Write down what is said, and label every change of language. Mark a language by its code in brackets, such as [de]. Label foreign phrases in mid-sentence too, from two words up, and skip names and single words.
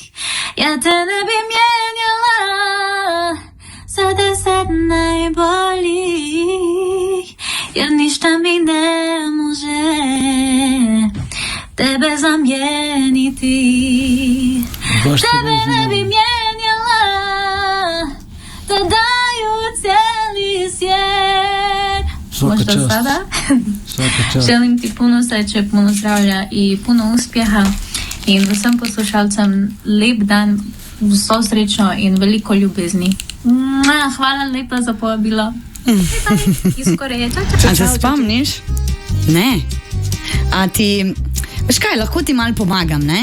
[hr] Ja te ne bi mijenjala za 10 najboljih, jer ništa mi ne može tebe zamijeniti. Tebe ne bi mijenjala da daju cijeli svijet. Možda sada? Želim ti puno sreće, puno zdravlja i puno uspjeha, [sl] in vsem poslušalcem lep dan, vso srečno in veliko ljubezni. Hvala lepa za povabilo. Iz Koreje. A se spomniš? Ne. A ti, veš kaj, lahko ti malo pomagam, ne?